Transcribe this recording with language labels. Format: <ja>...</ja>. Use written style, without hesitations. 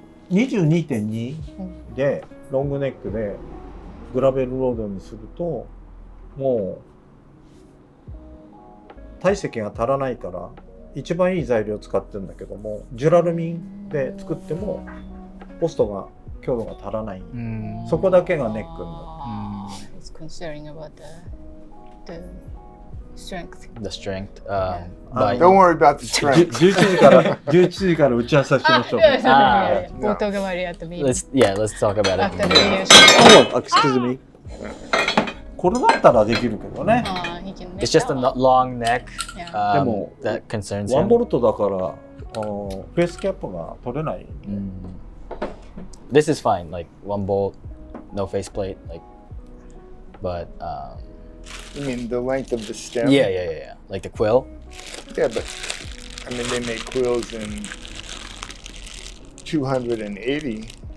<ja>22.2 でロングネックでグラベルロードにするともう体積が足らないから一番いい材料を使ってるんだけどもジュラルミンで作ってもポストが強度が足らない、そこだけがネックになる。</ja> <en>It's considering about the strength. The strength. Don't worry about the strength.</en> <ja>11時から打ち合わせしましょう。冒頭が悪いやったみ</ja> <en>let's talk about it. after the video shoot. Excuse me.</en> <ja>これだったらできるけどね。</ja> <en>He can It's just a long neck Yeah. that concerns 1 him.</en> <ja>ボルトだからフェースキャップが取れない。</ja> <en>This is fine, like 1 bolt, no faceplate, like, but You mean the length of the stem? yeah, like the quill. Yeah, but I mean they make quills in 280,</en>